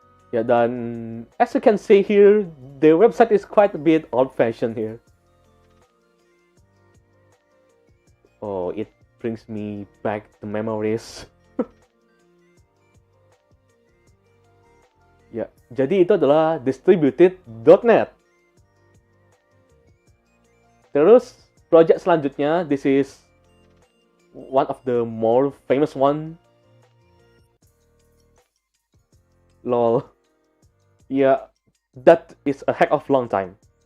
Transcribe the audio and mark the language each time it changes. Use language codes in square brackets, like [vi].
[id] Ya, dan [en] as you can see here, the website is quite a bit old-fashioned here. Oh, it brings me back the memories. [id] Ya, jadi itu adalah Distributednet. Terus, project selanjutnya, [en] this is one of the more famous one. Lol. Yeah, that is a heck of long time.